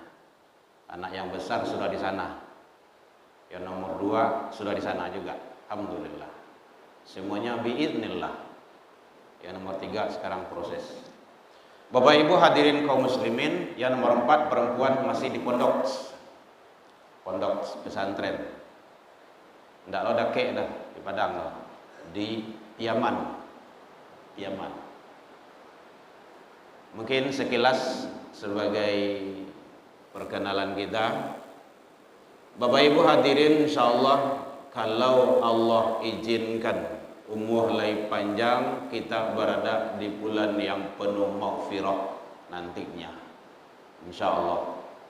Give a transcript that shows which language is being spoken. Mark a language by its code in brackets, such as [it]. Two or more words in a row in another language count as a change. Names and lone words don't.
[id] Anak yang besar sudah di sana. Yang nomor 2 sudah di sana juga. Alhamdulillah. Semuanya biiznillah. Yang nomor 3 sekarang proses. Bapak Ibu hadirin kaum muslimin, yang nomor 4 perempuan masih di pondok. Pondok pesantren. [min] Ndak lo dakek dah di Padang loh. [id] Di Yaman. Yaman. Mungkin sekilas sebagai perkenalan kita. Bapak Ibu hadirin, insyaallah kalau Allah izinkan umur lagi panjang, kita berada di bulan yang penuh maghfirah nantinya, insyaallah.